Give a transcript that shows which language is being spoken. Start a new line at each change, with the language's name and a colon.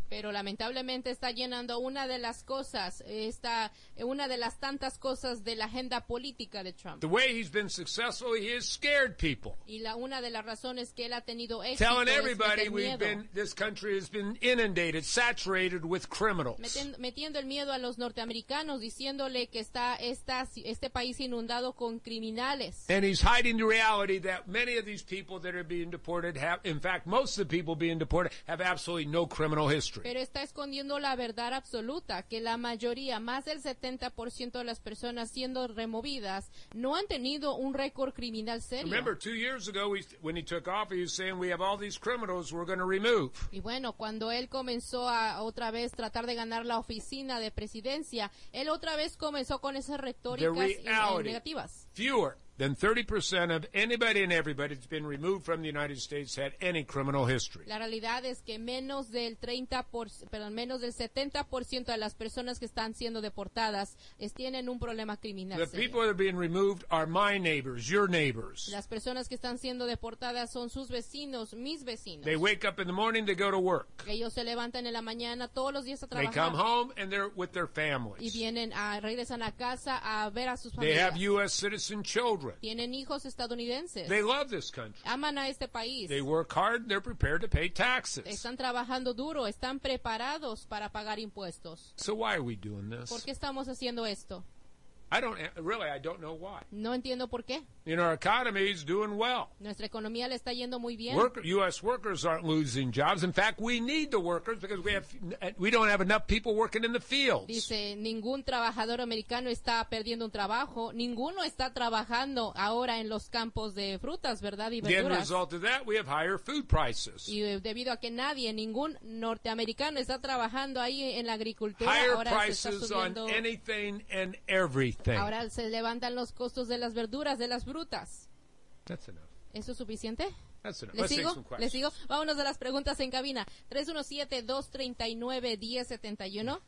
Spanish: Pero lamentablemente está llenando una de las cosas, está una de las tantas cosas de la agenda política de Trump.
English: The way he's been successful, he has scared people.
Spanish: Y la una de las razones que él ha tenido éxito.
English: Telling everybody this country has been inundated, saturated with criminals.
Spanish: Metiendo el miedo a los norteamericanos, diciéndole que está este país inundado con criminales.
English: And he's hiding the reality that many of these people that are being deported have, in fact, most of the people being deported have absolutely no criminal history.
Spanish: Pero está escondiendo la verdad absoluta, que la mayoría, más del 70% de las personas siendo removidas, no han tenido un récord criminal serio.
English: Remember, 2 years ago, when he took office, he was saying, we have all these criminals we're going to remove.
Spanish: Y bueno, cuando él comenzó a otra vez tratar de ganar la oficina de presidencia, él otra vez comenzó con esas retóricas negativas.
English: Fewer than 30% of anybody and everybody that's been removed from the United States had any criminal history.
Spanish: La realidad es que menos del 70% de las personas que están siendo deportadas tienen un problema criminal.
English: The people that are being removed are my neighbors, your neighbors.
Spanish: Las personas que están siendo deportadas son sus vecinos, mis vecinos.
English: They wake up in the morning, they go to work.
Spanish: Ellos se levantan en la mañana todos los días a trabajar.
English: They come home and they're with their families.
Spanish: Y vienen a regresan a casa a ver a sus familias.
English: They have U.S. citizen children.
Spanish: Tienen hijos estadounidenses.
English: They love this country.
Spanish: Aman a este país.
English: They work hard and they're prepared to pay taxes.
Spanish: Están trabajando duro, están preparados para pagar impuestos.
English: So why are we doing this?
Spanish: ¿Por qué estamos haciendo esto?
English: I don't know why.
Spanish: No entiendo por qué.
English: You know, our economy is doing well.
Spanish: Nuestra economía le está yendo muy bien.
English: U.S. workers aren't losing jobs. In fact, we need the workers because we don't have enough people working in the fields.
Spanish: Dice, ningún trabajador americano está perdiendo un trabajo. Ninguno está trabajando ahora en los campos de frutas, ¿verdad? Y verduras.
English: The end result of that, we have higher food prices.
Spanish: Y debido a que ningún norteamericano está trabajando ahí en la agricultura,
English: higher
Spanish: ahora
English: prices
Spanish: se está subiendo
English: on anything and everything.
Spanish: Ahora se levantan los costos de las verduras, de las brutas.
English: That's enough.
Spanish: ¿Eso es suficiente?
English: That's enough.
Spanish: ¿Le sigo? Vámonos a las preguntas en cabina. 317-239-1071.